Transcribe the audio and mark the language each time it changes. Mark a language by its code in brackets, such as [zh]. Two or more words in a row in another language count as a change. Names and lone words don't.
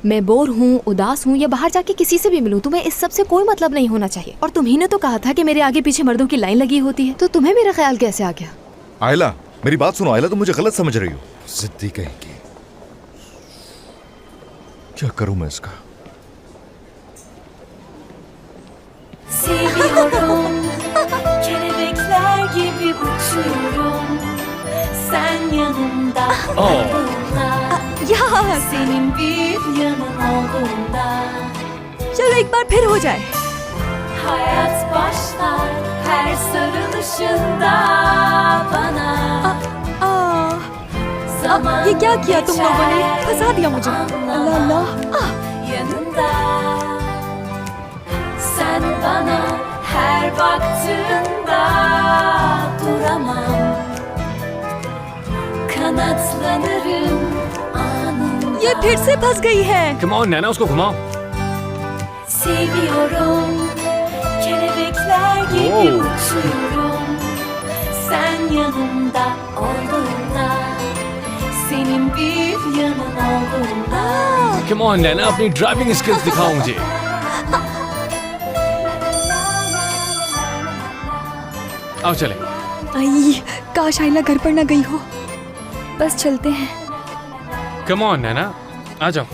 [hi] मैं बोर हूँ, उदास हूँ, या बाहर जाके किसी से भी मिलूं, तुम्हें इस सब से कोई मतलब नहीं होना चाहिए। और तुम्ही ने तो कहा था कि मेरे आगे पीछे मर्दों की लाइन लगी होती है, तो तुम्हें मेरा ख्याल कैसे आ गया? आयला, मेरी बात सुनो। आयला, तुम मुझे गलत समझ रही हो। जिद्दी कहेंगी। क्या करूं मैं इसका? [tr] Seviyorum, kelebekler gibi uçuyorum. Sen yanımda olduğunda, [hi] यार [tr] senin bir yanın olduğunda, [hi] चलो एक बार फिर हो जाए। [tr] hayat başlar. her sarılışında bana zaman [hi] ये क्या किया तुम लोगों ने? [tr] geçer, [hi] फंसा दिया मुझे। अल्लाह अल्लाह। [tr] yanında sen bana her baktığında duramam, kanatlanırım anında. [hi] ये फिर से फंस गई है। [en] come on [hi] नैना, उसको घुमाओ। [tr] Seviyorum, kelebekler gibi Oo. uçuyorum. Sen yanımda olduğunda, senin bir yanın olduğunda. [en] come on [hi] नैना, अपनी [en] driving skills [hi] दिखाओ मुझे। आओ चले। आई, काश आइला घर पर ना गई हो। बस चलते हैं। [en] come on [hi] नैना, आ जाओ,